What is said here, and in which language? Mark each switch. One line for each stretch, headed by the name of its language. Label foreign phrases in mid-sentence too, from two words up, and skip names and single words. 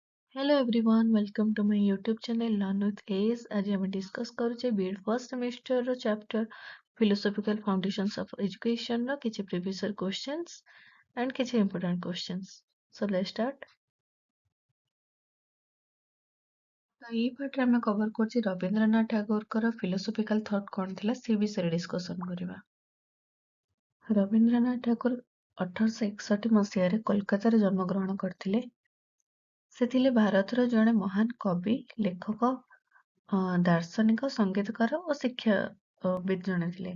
English: Hello everyone, welcome to my YouTube channel Learn with Ace.
Odia: ଆଜି ଆମେ ଡିସ୍କସ୍ କରୁଛେ BEd ଫର୍ଷ୍ଟ ସେମିଷ୍ଟରର ଚାପ୍ଟର Philosophical Foundations of Educationର କିଛି
English: previous year questions and
Odia: କିଛି
English: important questions. So let's start.
Odia: ତ ଏଇ ପାର୍ଟରେ ଆମେ କଭର କରୁଛେ ରବୀନ୍ଦ୍ରନାଥ ଠାକୁରଙ୍କର
English: philosophical thought
Odia: କଣ ଥିଲା ସେ ବିଷୟରେ ଡିସ୍କସନ କରିବା। ରବୀନ୍ଦ୍ରନାଥ ଠାକୁର 1861 ମସିହାରେ କୋଲକାତାରେ ଜନ୍ମଗ୍ରହଣ କରିଥିଲେ। ସେ ଥିଲେ ଭାରତର ଜଣେ ମହାନ କବି, ଲେଖକ, ଦାର୍ଶନିକ, ସଙ୍ଗୀତକାର ଓ ଶିକ୍ଷାବିତ୍ ଜଣେ ଥିଲେ।